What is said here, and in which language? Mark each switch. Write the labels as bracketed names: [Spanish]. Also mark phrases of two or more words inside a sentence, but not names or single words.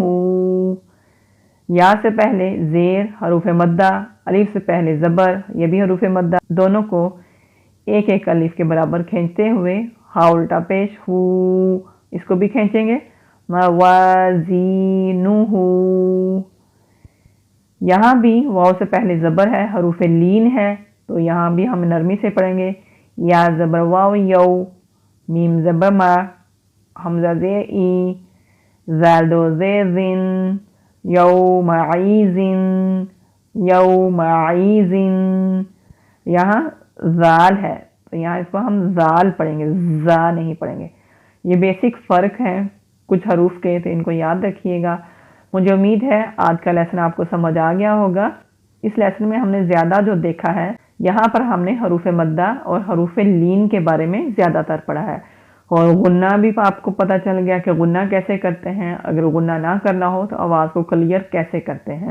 [Urdu] یا سے پہلے زیر، حروف مدہ، الف سے پہلے زبر، یہ بھی حروف مدہ، دونوں کو ایک ایک الف کے برابر کھینچتے ہوئے ہا الٹا پیش ہو، اس کو بھی کھینچیں گے. موازینہ. یہاں بھی واو سے پہلے زبر ہے، حروف لین ہے تو یہاں بھی ہم نرمی سے پڑھیں گے. یا زبر واو یو، میم زبر ما، حمزہ زیر ای، زال دو زیر زن، یومعیزن یومعیزن. یہاں زال ہے تو یہاں اس کو ہم زال پڑھیں گے، زا نہیں پڑھیں گے. یہ بیسک فرق ہے کچھ حروف کے، تو ان کو یاد رکھیے گا. مجھے امید ہے آج کا لیسن آپ کو سمجھ آ گیا ہوگا. اس لیسن میں ہم نے زیادہ جو دیکھا ہے، یہاں پر ہم نے حروف مدہ اور حروف لین کے بارے میں زیادہ تر پڑھا ہے، اور غنہ بھی آپ کو پتہ چل گیا کہ غنہ کیسے کرتے ہیں، اگر غنہ نہ کرنا ہو تو آواز کو کلیئر کیسے کرتے ہیں.